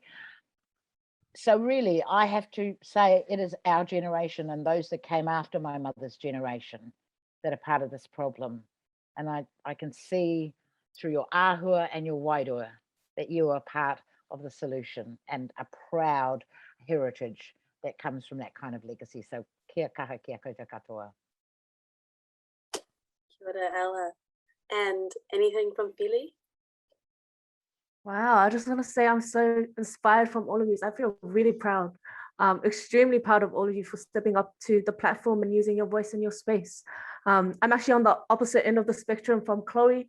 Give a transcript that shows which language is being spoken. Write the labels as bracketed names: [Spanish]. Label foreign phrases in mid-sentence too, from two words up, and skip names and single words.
[English] So really, I have to say it is our generation and those that came after my mother's generation that are part of this problem. And I can see through your āhua and your wairua that you are part of the solution and a proud heritage that comes from that kind of legacy. [Māori] So kia kaha, kia koutou katoa. Kia ora, Ella. [English] And anything from Philly? Wow, I just want to say I'm so inspired from all of you. I feel really proud, extremely proud of all of you for stepping up to the platform and using your voice in your space. I'm actually on the opposite end of the spectrum from Chloe.